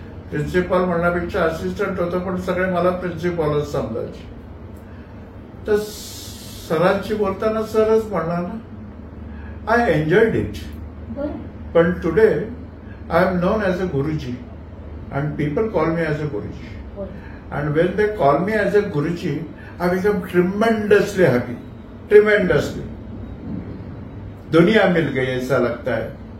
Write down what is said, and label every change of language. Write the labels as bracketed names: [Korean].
[Marathi] Principal म्हणण्यापेक्षा assistant होतो, पण सगळे मला प्रिन्सिपलच समजायचे. तर सरांशी बोलताना सरच म्हणणार ना. [English] I enjoyed it. पण today I am known as a Guruji and people call me as a Guruji. And when they call me as a Guruji, I become tremendously happy. Tremendously. [Hindi] दुनिया मिल गई ऐसा लगता है.